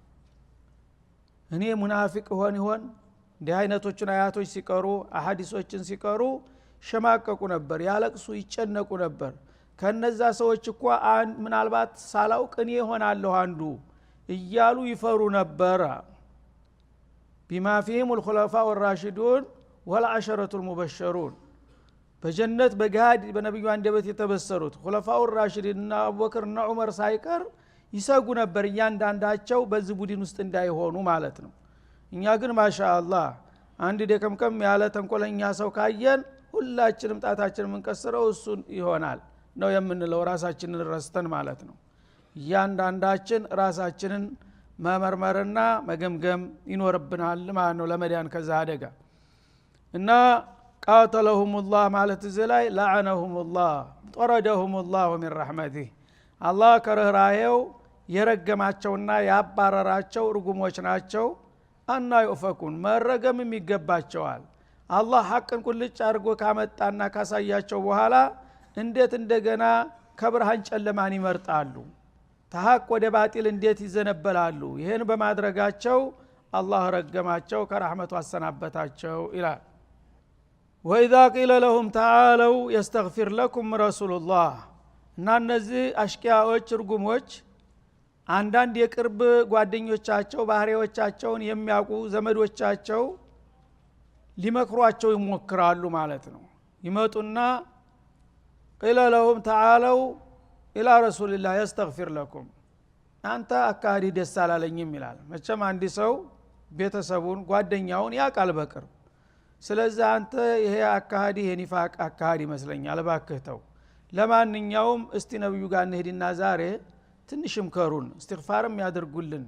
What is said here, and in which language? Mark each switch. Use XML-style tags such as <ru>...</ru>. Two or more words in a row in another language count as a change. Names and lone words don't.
<am>እኔ ሙናፊቅ ይሆን እንዲህ አይነቶችን አያቶች ሲቀሩ አሐዲሶችን ሲቀሩ ሸማቀቁ ነበር ያለቅሱ ይጨነቁ ነበር ከነዛ ሰዎች እኮ ምናልባት ሳላውቅ እኔ ሆናለሁ አንዱ እያሉ ይፈሩ ነበር</am> <ar>بما فيهم الخلفاء الراشدون والعشرة المبشرون</ar> <am>በጀነት በጋድ በነብዩ አንደበት የተበሰሩት</am> <ar>خلفاء الراشدين</ar> <am>እና አቡበክር እና ዑመር ሳይቀር ይሰጉ ነበር ያንዳንዳቸው በዚህ ቡድን ውስጥ እንዳይሆኑ ማለት ነው እኛ ግን ማሻአላህ አንድ ደከምከም ያለ ተንኮለኛ ሰው ካየን ሁላችንም ጣታችንን የምንቀስረው እሱን ይሆናል ነው የምንለው ራሳችንን ረስተን ማለት ነው ያንዳንዳችን ራሳችንን መመርመርና መገምገም ይኖርብናል ማለት ነው ለመዳን ከዛ አደጋ እና</am> <ar>قاتلهم الله</ar> <am>ማለት ዘላይ</am> <ar>لعنهم الله طردهم الله من رحمته አላህ</ar> <am>ከረህራሄው የረገማቸውና ያባረራቸው ርጉሞች ናቸው አና ይኡፈኩን መረገም የሚገባቸዋል አላህ ሐቅን ቁልጭ አድርጎ ካመጣና ካሳያቸው በኋላ እንዴት እንደገና ከብርሃን ጨለማን ይመርጣሉ ተሐቅ ወደ ባጢል እንዴት ይዘነበላሉ ይሄን በማድረጋቸው አላህ ረገማቸው ከረህመቱ አሰናበታቸው ይላል</am> <ar>وإذا قيل لهم تعالوا يستغفر لكم رسول الله</ar> <am>እና እነዚህ አሽቂያዎች ርጉሞች አንዳንድ የቅርብ ጓደኞቻቸው ባህሪዎቻቸውን የሚያውቁ ዘመዶቻቸው ሊመክሯቸው ይሞክራሉ ማለት ነው ይመጡና</am> <ar>قيل لهم تعالوا إلى رسول الله يستغفر لكم</ar> <am>አንተ አካዲ ደስ አላለኝም ይላል መቼም አንድ ሰው ቤተሰቡን ጓደኛውን ያቃል በቅርብ ስለዚህ አንተ ይሄ አካዲ የኒፋቅ አካዲ መስለኛል ባከተው ለማንኛውም እስቲ ነብዩ ጋር እንሄድና ዛሬ ትንሽም ከሩን እስትግፋርም ያደርጉልን</am>